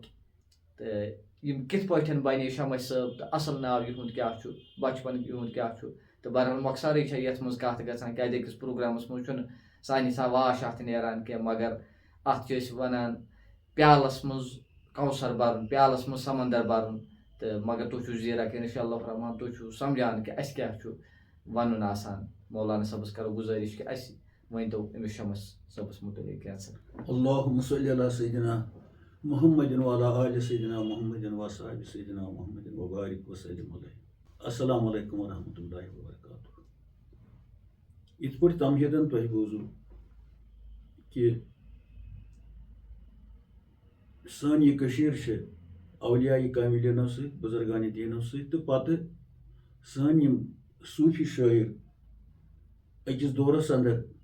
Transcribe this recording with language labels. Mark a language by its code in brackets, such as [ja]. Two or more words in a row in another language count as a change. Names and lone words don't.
[ks] تہٕ یِم کِتھ پٲٹھۍ بنے شمس صٲب تہٕ اصل ناو یِہُنٛد کیاہ چھُ بچپن یِہُنٛد کیاہ چھُ تہٕ بہرحال مۄخصرٕے چھےٚ یتھ منٛز کتھ گژھان کیازِ أکِس پروگرامس منٛز چھُنہٕ سانہِ حساب واش اتھ نیران کینٛہہ مگر اتھ چھِ أسۍ ونان پیالس منٛز کوثر برُن پیالس منٛز سمندر برُن تہٕ مگر تُہۍ چھِو زیٖرک [ar] انشاء اللہ الرحمان [ks] تُہۍ چھِو سمجھان کہِ اَسہِ کیاہ چھُ ونُن آسان مولانا صٲبس کرو گُزٲرِش کہِ اَسہِ ؤنۍتو أمِس شمس صٲبس مُتعلق کینٛژھا [ar] اللہُمَّ صلی علی سیدنا محمد وعلی آلِ سیدنا محمد وصحبہِ سیدنا محمد وبارک وسلم علیہ السلام علیکم ورحمۃ اللہ وبرکاتہ [ks] یِتھ پٲٹھۍ تمہیٖدن تۄہہِ بوٗزوٗ کہِ سٲنۍ یہِ کٔشیٖر چھِ اولیاء کاملینو سۭتۍ بُزرگانِ دیٖنو سۭتۍ تہٕ پتہٕ سٲنۍ یِم صوٗفی شٲعر أکِس دورس انٛدر